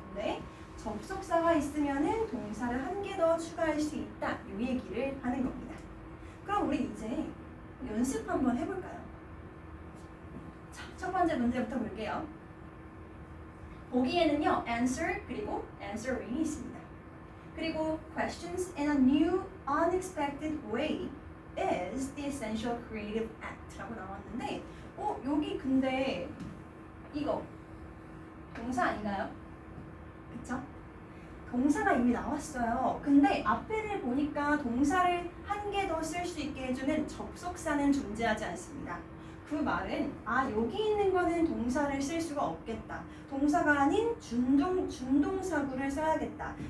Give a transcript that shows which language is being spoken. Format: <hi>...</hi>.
<ko>근데 접속사가 있으면은 동사를 한 개 더 추가할 수 있다. 이 얘기를 하는 겁니다. 그럼 우리 이제 연습 한번 해볼까요? 자, 첫 번째 문제부터 볼게요. 보기에는요, answer 그리고 answering 있습니다. 그리고</ko> <en>questions in a new, unexpected way is the essential creative act라고</en> <ko>나왔는데, 여기 근데 이거 동사 아닌가요? 그쵸? 동사가 이미 나왔어요. 근데 앞에를 보니까 동사를 한 개 더 쓸 수 있게 해주는 접속사는 존재하지 않습니다. 그 말은 여기 있는 거는 동사를 쓸 수가 없겠다. 동사가 아닌 준동사구를 써야겠다.</ko>